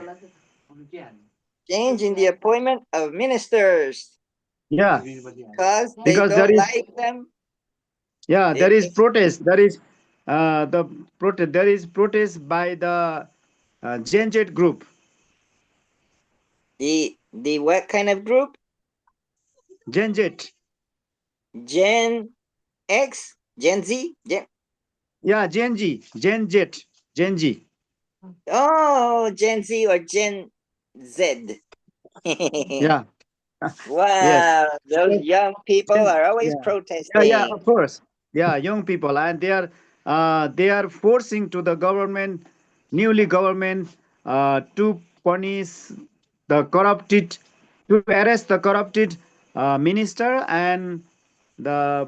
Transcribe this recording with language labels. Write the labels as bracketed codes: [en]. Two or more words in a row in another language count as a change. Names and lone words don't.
[en] Change in the appointment of ministers Yeah, because they because there don't is, like them. yeah, They there is protest. There is the protest. There is protest by the Gen Z group. the what kind of group? Gen Z. Gen X, Gen Z, Yeah, Gen Z. Gen Z. Gen Z. oh, Gen Z or Gen Z. Yeah. Yes. Wow, those So, young people are always yeah. Yeah, protesting. of course. Yeah, young people, and they are forcing to the government, newly government, to punish the corrupted, to arrest the corrupted minister and the